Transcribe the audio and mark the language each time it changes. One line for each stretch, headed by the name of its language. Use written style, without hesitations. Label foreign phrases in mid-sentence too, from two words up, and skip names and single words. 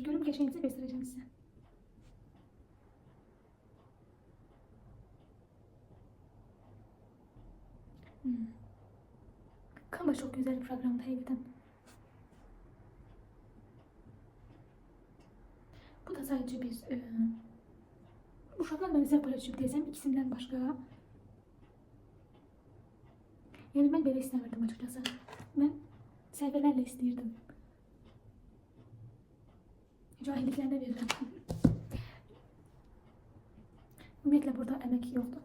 Turkish: Görüp geçmenizi göstereceğim size. Canva çok güzel bir programdı hakikaten.
Azerbaijani: Bu da sadece bir uşaqlar mənə paylaşıb desəm ikisindən başqa. Yəni mən belə istəmirdim açıkçası. Mən səhvlərlə istəyirdim. Cahilliklərinə verirəm. Ümumiyyətlə burada əmək yoxdur.